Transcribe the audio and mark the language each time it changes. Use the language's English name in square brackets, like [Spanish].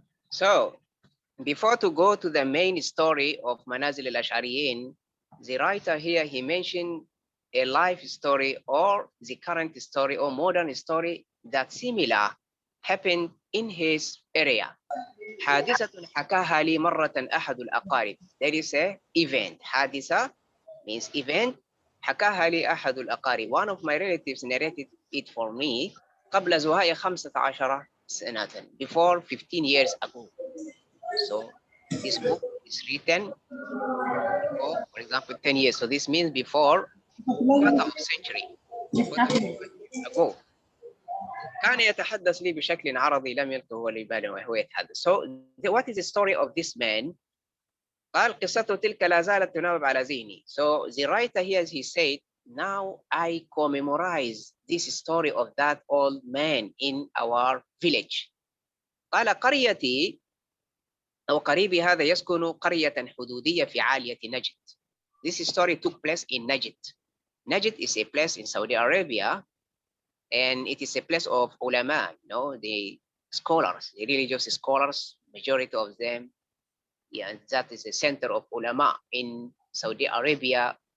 [English] So, before to go to the main story of Manazil al-Ash'ariyin, the writer here, he mentioned a life story or the current story or modern story that similar happened in his area. [Arabic] حادثة حكاها لي مرة أحد الأقارب. [English] There is a event. حادثة means event. [Arabic] حكاها لي أحد الأقارب. [English] One of my relatives narrated it for me [Arabic] قبل زهاء 15 سنة, [English] before 15 years ago. So this book is written for example 10 years. So this means before quarter of century. ago. [Arabic] كان يتحدث لي بشكل عربي لم يلقه هو لباله وهو يتحدث. [English] So what is the story of this man? [Arabic] قال قصته تلك لا زالت تناوب على ذهني. [English] So the writer here, he said, now I commemorize this story of that old man in our village. [Arabic] قال قريتي أو قريبي هذا يسكن قرية حدودية في عالية نجد. [English] This story took place in Najd. Najd is a place in Saudi Arabia, and it is a place of ulama, you know, the scholars, the religious scholars, majority of them. Yeah, that is a center of ulama in Saudi Arabia.